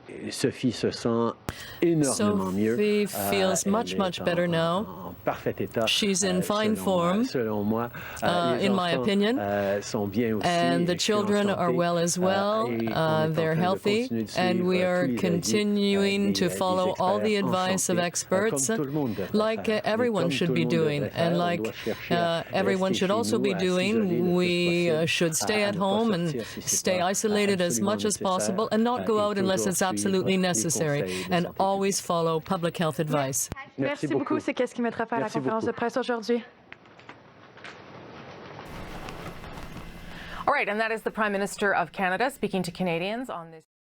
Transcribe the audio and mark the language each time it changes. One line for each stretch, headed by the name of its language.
French: Sophie se sent énormément mieux.
English: Sophie feels much better now. She's in fine form, in my opinion, and the children are well as well. They're healthy, and we are continuing to follow all the advice of experts, like everyone should be doing, and like everyone should also be doing. We should stay at home and stay isolated as much as possible, and not go out unless it's absolutely necessary, and always follow public health advice.
French: Merci beaucoup. C'est qu'est-ce qui mettra fin à la conférence de presse aujourd'hui.
English: All right, and that is the Prime Minister of Canada speaking to Canadians on this.